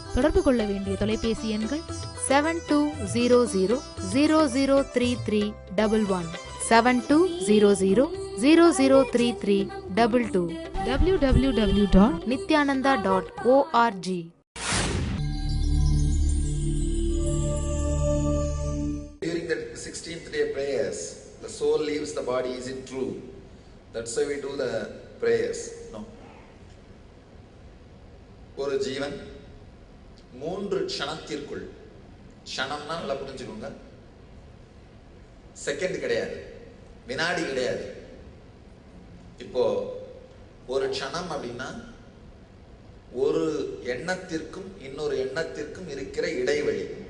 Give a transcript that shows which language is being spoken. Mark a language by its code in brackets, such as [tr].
[ta] தொடர்பு கொள்ள வேண்டிய தொலைபேசி எண்கள் 7200003311, 7200003322, www.nityananda.org. [en] During the 16th day prayers, the soul leaves the body. Is it true? That's why we do the prayers. No. [ta] ஒரு ஜீவன் 3 க்ஷணத்திற்குள், க்ஷணம்னா நல்லா புரிஞ்சுக்கோங்க, செகண்ட் கிடையாது, வினாடி கிடையாது. இப்போ ஒரு க்ஷணம் அப்படின்னா ஒரு எண்ணத்திற்கும் இன்னொரு எண்ணத்திற்கும் இருக்கிற இடைவெளி.